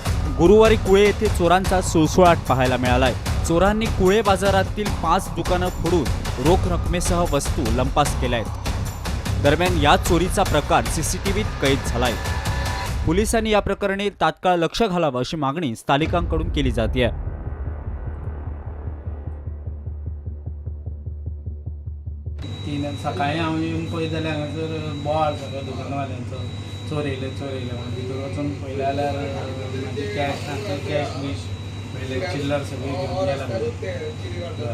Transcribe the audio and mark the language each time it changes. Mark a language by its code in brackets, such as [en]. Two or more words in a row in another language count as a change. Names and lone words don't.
[mr] गुरुवारी कुळे येथे चोरांचा सुळसुळाट पाहायला मिळालाय. चोरांनी कुळे बाजारातील 5 दुकानं फोडून रोख रकमेसह वस्तू लंपास केल्या आहेत. दरम्यान या चोरीचा प्रकार CCTVत कैद झालाय. पोलिसांनी या प्रकरणी तात्काळ लक्ष घालावं अशी मागणी स्थानिकांकडून केली जाते. [kok] सकाळीं हांव येवन पळयत जाल्यार हांगासर बोवाळ सगळो दुकानवाल्यांचो चोरयले म्हणून भितर वचून पळयलें जाल्यार म्हाजी कॅश बीश पयले चिल्लर सगळी घेवन गेला.